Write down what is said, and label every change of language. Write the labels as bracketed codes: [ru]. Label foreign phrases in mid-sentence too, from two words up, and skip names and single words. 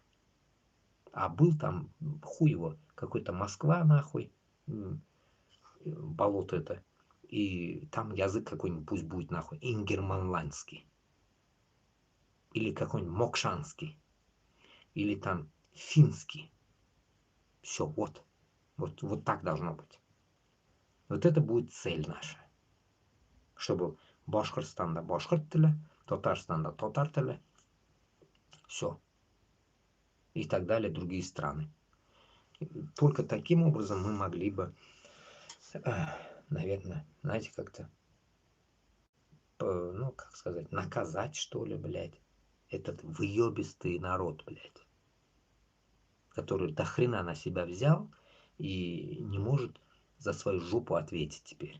[ru] А был там, хуй его, какой-то Москва нахуй, болото это, и там язык какой-нибудь, пусть будет нахуй, ингерманландский, или какой-нибудь мокшанский, или там финский. Все, вот так должно быть. Вот это будет цель наша. Чтобы [ba] Башкортостанда башкорт тілі, Татарстанда татар тілі, [ru] все. И так далее, другие страны. Только таким образом мы могли бы, наверное, знаете, как-то, ну, как сказать, наказать, что ли, блядь, этот выебистый народ, блядь, который до хрена на себя взял и не может за свою жопу ответить теперь.